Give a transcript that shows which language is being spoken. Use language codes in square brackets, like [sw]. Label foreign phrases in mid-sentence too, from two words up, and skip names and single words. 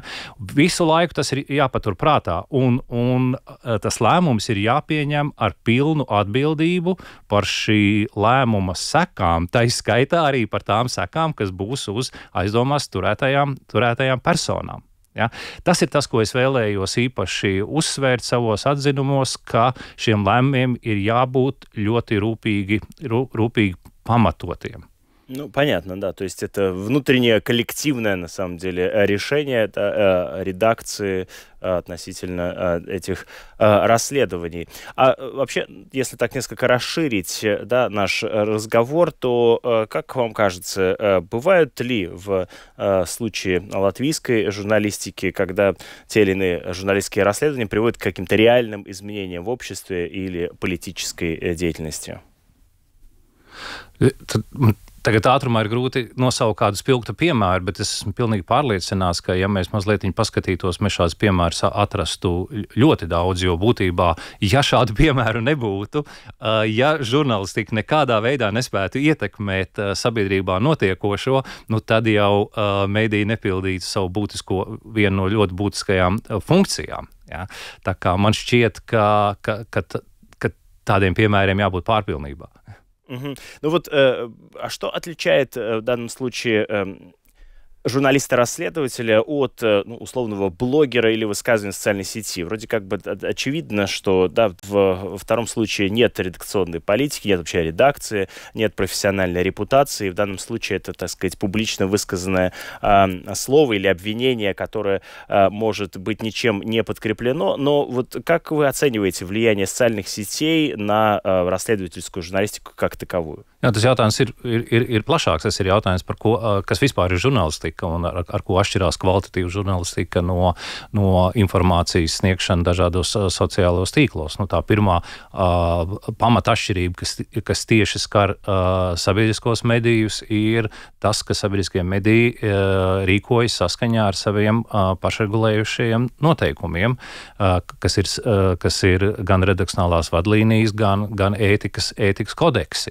[lv] Visu laiku tas ir jāpatur prātā, un tas lēmums ir jāpieņem ar pilnu atbildību par šī lēmuma sekām, tā izskaitā arī par tām sekām, kas būs uz aizdomās turētajām personām. Ja? Tas ir tas, ko es vēlējos īpaši uzsvērt savos atzinumos, ka šiem lēmumiem ir jābūt ļoti rūpīgi pamatotiem. [ru] Ну, понятно, да. То есть это внутреннее коллективное, на самом деле, решение редакции относительно этих расследований. А вообще, если так несколько расширить, да, наш разговор, то, как вам кажется, бывают ли в случае латвийской журналистики, когда те или иные журналистские расследования приводят к каким-то реальным изменениям в обществе или политической деятельности? [lv] Tagad ātrumā ir grūti nosaukt kādu spilgtu piemēru, bet es esmu pilnīgi pārliecināts, ka, ja mēs mazliet paskatītos, mēs šādus piemērus atrastu ļoti daudz, jo būtībā, ja šādu piemēru nebūtu, ja žurnālistika nekādā veidā nespētu ietekmēt sabiedrībā notiekošo, nu tad jau mediji nepildītu savu vienu no ļoti būtiskajām funkcijām. Ja? Tā kā man šķiet, ka tādiem piemēriem jābūt pārpilnībā. [ru] Ну вот, а что отличает в данном случае журналиста-расследователя от условного блогера или высказывания в социальной сети? Вроде как бы очевидно, что да, во втором случае нет редакционной политики, нет вообще редакции, нет профессиональной репутации. В данном случае это, так сказать, публично высказанное слово или обвинение, которое может быть ничем не подкреплено. Но вот как вы оцениваете влияние социальных сетей на расследовательскую журналистику как таковую? [lv] Jā, tas jautājums ir plašāks. Tas ir jautājums par ko, kas vispār ir žurnālistika un ar ko atšķirās kvalitatīva žurnālistika no informācijas sniegšana dažādos sociālos tīklos. Nu, tā pirmā pamata atšķirība, kas tieši skar sabiedriskos medijus, ir tas, ka sabiedriskie mediji rīkojas saskaņā ar saviem pašregulējušajiem noteikumiem, kas ir gan redakcionālās vadlīnijas, gan ētikas kodeksi.